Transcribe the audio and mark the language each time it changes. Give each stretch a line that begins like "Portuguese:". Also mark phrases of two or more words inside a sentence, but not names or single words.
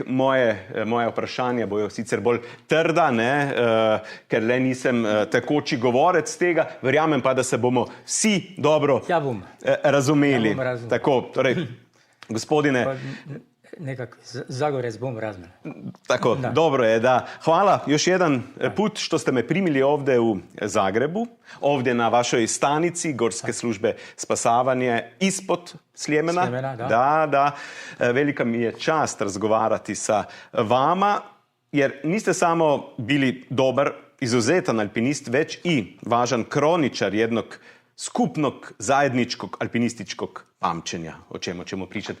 Slovenian: Moje vprašanja bojo sicer bolj trda, ker le nisem tekoči govorec tega. Verjamem pa, da se bomo vsi dobro razumeli. Tako, torej, gospodine... Nekak Zagorec bom razumel. Tako, da. Dobro je, da.
Croatian: Hvala još jedan put što ste me primili ovdje u Zagrebu, ovdje na vašoj stanici Gorske službe spasavanje ispod Sljemena. Da. Velika mi je čast razgovarati sa vama, jer niste samo bili dobar, izuzetan alpinist, već i važan kroničar jednog skupnog zajedničkog alpinističkog pamćenja, o čemu ćemo pričati.